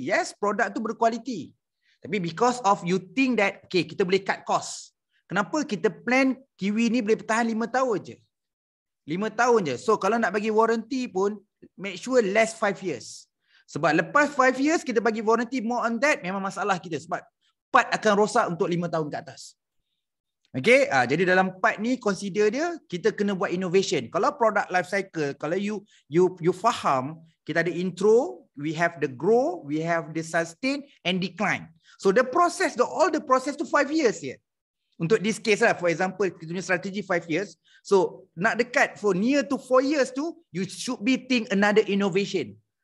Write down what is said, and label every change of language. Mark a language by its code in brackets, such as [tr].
[ms] Yes, produk tu berkualiti. Tapi [en] because of you think that, [ms] okay, kita boleh cut cost. Kenapa kita plan TV ni boleh bertahan 5 tahun je? 5 tahun je. So kalau nak bagi warranty pun, [en] make sure less 5 years. [ms] Sebab lepas 5 years kita bagi warranty more on that, memang masalah kita. Sebab part akan rosak untuk 5 tahun ke atas. Okay, jadi dalam part ni consider dia, kita kena buat innovation. Kalau product life cycle, kalau you faham, kita ada intro, [en] we have the grow, we have the sustain and decline. So the process, all the process to 5 years here. Untuk this case lah, for example, [ms] kita punya strategi [en] 5 years. So, nak dekat for near to 4 years tu, you should be think another innovation.